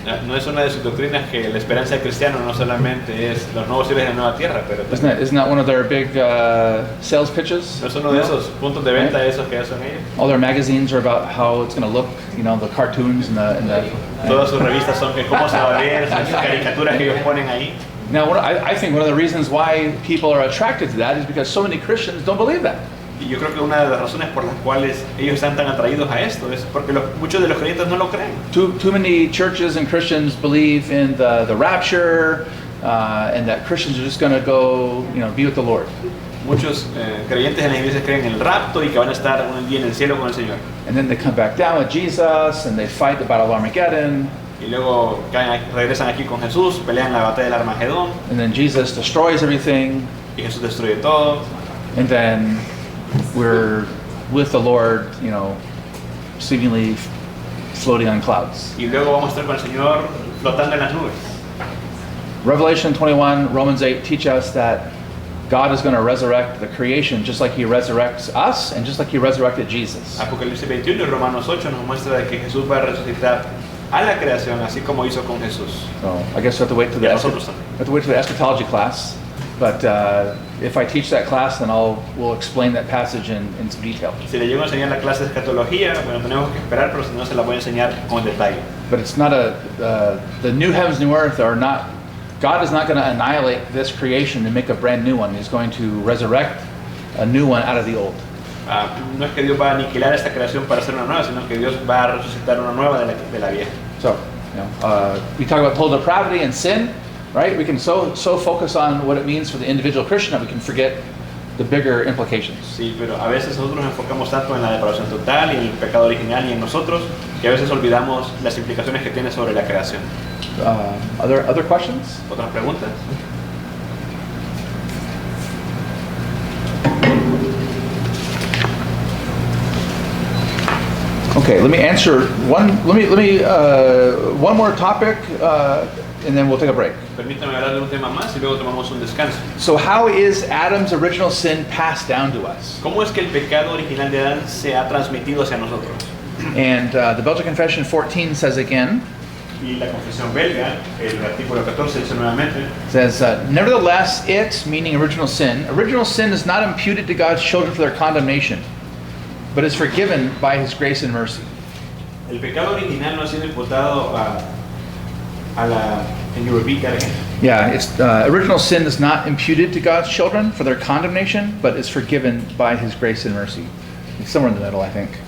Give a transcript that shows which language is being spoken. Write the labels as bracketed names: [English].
[Spanish] no es una de sus doctrinas que la esperanza del cristiano no solamente es los nuevos cielos y la nueva tierra, pero [English] Isn't that one of their big sales pitches? [Spanish] no es uno de esos puntos de venta esos que hacen ellos. [English] All their magazines are about how it's going to look, the cartoons and the [Spanish] Todas sus revistas son que cómo se va a ver, sus caricaturas que ellos ponen ahí. [English] Now, I think one of the reasons why people are attracted to that is because so many Christians don't believe that. [Spanish] Y yo creo que una de las razones por las cuales ellos están tan atraídos a esto es porque muchos de los creyentes no lo creen. [English] Too many churches and Christians believe in the rapture and that Christians are just going to go, be with the Lord. [Spanish] Muchos creyentes en las iglesias creen en el rapto y que van a estar un día en el cielo con el Señor. [English] And then they come back down with Jesus and they fight the battle of Armageddon. [Spanish] Y luego regresan aquí con Jesús, pelean la batalla del Armagedón [English] And then Jesus destroys everything. [Spanish] y Jesús destruye todo. [English] And then we're with the Lord, seemingly floating on clouds. [Spanish] Y luego vamos a estar con el Señor flotando en las nubes. [English] Revelation 21, Romans 8 teach us that God is going to resurrect the creation just like He resurrects us and just like He resurrected Jesus. [Spanish] Apocalipsis 21 y Romanos 8 nos muestra de que Jesús va a resucitar a la creación así como hizo con Jesús. [English] So I guess we have to wait [Spanish] Y a nosotros también. [English] for the eschatology class. But if I teach that class, then we'll explain that passage in some detail. [Spanish] Si le llego a enseñar la clase de escatología, bueno, tenemos que esperar, pero si no se la voy a enseñar con detalle. [English] But it's not the new heavens, new earth are not. God is not going to annihilate this creation and make a brand new one. He's going to resurrect a new one out of the old. [Spanish] No es que Dios va a aniquilar esta creación para hacer una nueva, sino que Dios va a resucitar una nueva de la vieja. [English] So, we talk about total depravity and sin, right? We can so focus on what it means for the individual Christian that we can forget the bigger implications. [Spanish] Sí, pero a veces nosotros nos enfocamos tanto en la depravación total y en el pecado original y en nosotros que a veces olvidamos las implicaciones que tiene sobre la creación. [English] Other questions? [Spanish] ¿Otras preguntas? [English] Okay, let me answer one. Let me one more topic, and then we'll take a break. [Spanish] Permítame hablar de un tema más y luego tomamos un descanso. [English] So, how is Adam's original sin passed down to us? [Spanish] ¿Cómo es que el pecado original de Adán se ha transmitido hacia nosotros? [English] And the Belgian Confession 14 says again. [Spanish] Y la confesión belga, el artículo 14 dice nuevamente, [English] Says, nevertheless, it, meaning original sin is not imputed to God's children for their condemnation, but is forgiven by His grace and mercy. [Spanish] el pecado original no ha sido imputado a la... [English] Can you repeat that again? Yeah, it's original sin is not imputed to God's children for their condemnation, but is forgiven by His grace and mercy. It's somewhere in the middle, I think.